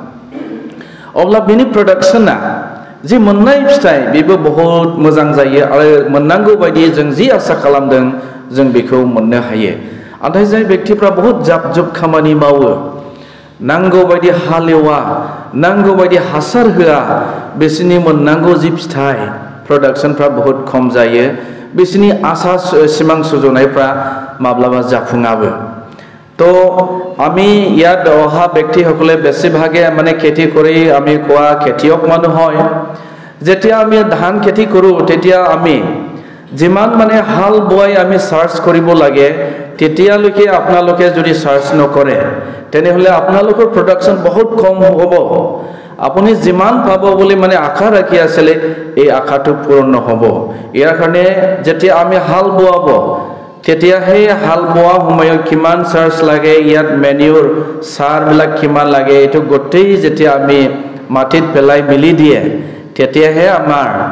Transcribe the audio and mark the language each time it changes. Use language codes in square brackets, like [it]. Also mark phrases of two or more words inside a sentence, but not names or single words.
[brx] अब्ला बेनि प्रडाक्शना जी मोननाय फिथाइ बेबो बहुत मोजां जायो आरो मोननांगौ बायदि जों जि आसा खालामदों जों बेखौ मोननो हायो नाथाय जाय व्यक्तिफ्रा बहुत जाब जुब खामानि मावो नांगौ बायदि हालेवा नांगौ बायदि हासार होआ बिसोरनि मोननांगौ जि फिथाइ प्रडाक्शनफ्रा बहुत खम जायो बिसोरनि आशा सिमां सुजुनायफ्रा माब्लाबा जाफुङाबो तो [as] আমি ইয়াত অহা ব্যক্তিসকলে বেছিভাগে মানে খেতি কৰি আমি কোৱা খেতিয়ক মানুহ হয় যেতিয়া আমি ধান খেতি কৰোঁ তেতিয়া আমি যিমান মানে হাল বোৱাই আমি সাৰ্চ কৰিব লাগে তেতিয়ালৈকে আপোনালোকে যদি সাৰ্চ নকৰে তেনেহলে আপোনালোকৰ প্ৰডাকশন বহুত কম হ'ব আপুনি যিমান পাব বুলি মানে আশা ৰাখি আছিলে এই আশাটো পূৰণ নহ'ব ইয়াৰ কাৰণে যেতিয়া আমি হাল বোৱাব তেতিয়া সেই হাল বোৱা সময়ত কিমান সাৰ্চ লাগে ইয়াত মেনিউৰ সাৰবিলাক কিমান লাগে এইটো গোটেই যেতিয়া আমি মাটিত পেলাই মিলি দিয়ে তেতিয়াহে আমাৰ